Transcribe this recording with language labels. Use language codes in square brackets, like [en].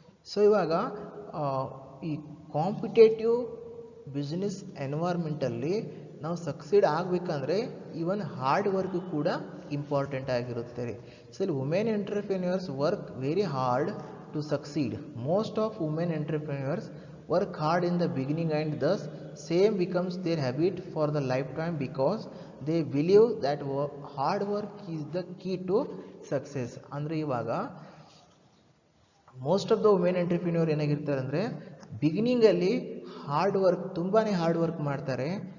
[kn] So ಇವಾಗ ಈ competitive business environmentally ನಾವು ಸಕ್ಸೀಡ್ ಆಗಬೇಕಂದ್ರೆ ಈವನ್ ಹಾರ್ಡ್ ವರ್ಕ್ ಕೂಡ ಇಂಪಾರ್ಟೆಂಟ್ ಆಗಿರುತ್ತೆ. [en] So ಇಲ್ಲಿ women entrepreneurs work very hard to succeed. Most of women entrepreneurs work hard in the beginning and thus same becomes their habit for the lifetime because they believe that hard work is the key to success. [kn] ಅಂದರೆ ಇವಾಗ most of the women entrepreneur ಏನಾಗಿರ್ತಾರೆ ಅಂದರೆ ಬಿಗಿನಿಂಗಲ್ಲಿ hard work ತುಂಬಾ hard work ಮಾಡ್ತಾರೆ.